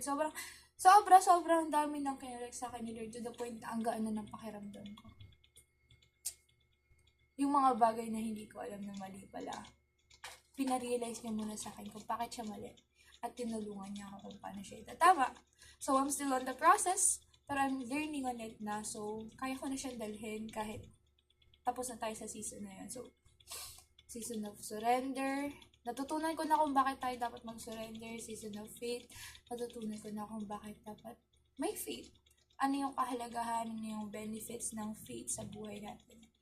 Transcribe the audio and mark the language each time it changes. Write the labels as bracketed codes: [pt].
[tl] Sobrang dami nang kinurek sa akin ni Lord [en] to the point [tl] na ang gaan na ng pakiramdam ko. Yung mga bagay na hindi ko alam na mali pala, pinarealize niya muna sa akin kung bakit siya mali. At tinulungan niya ako kung paano siya itatama. [en] So, I'm still on the process, [tl] pero [en] I'm learning on it na. [tl] So, kaya ko na siyang dalhin kahit tapos na tayo sa season na yun. [en] So, season of surrender. [tl] Natutunan ko na kung bakit tayo dapat mag-surrender. [en] Season of faith. [tl] Natutunan ko na kung bakit dapat may faith. Ano yung kahalagahan, ano yung benefits ng faith sa buhay natin.